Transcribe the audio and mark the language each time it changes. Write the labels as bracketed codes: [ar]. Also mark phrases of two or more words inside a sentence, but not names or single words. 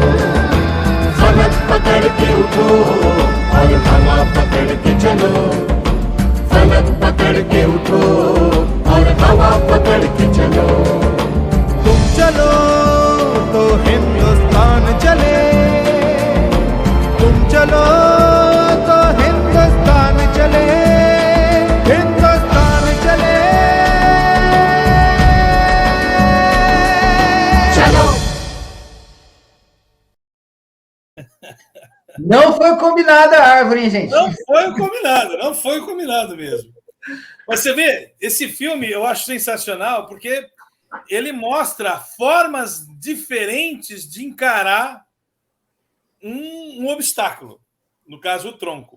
[hi] फलक पकड़ के उठो और हवा पकड़ के चलो फलक पकड़ के उठो और हवा पकड़ के चलो तुम चलो तो हिंदुस्तान चले तुम चलो तो हिंदुस्तान चले हिंदुस्तान चले चलो [pt] Não foi combinada a árvore, hein, gente? Não foi combinado mesmo. Mas você vê, esse filme eu acho sensacional porque ele mostra formas diferentes de encarar um obstáculo, no caso, o tronco.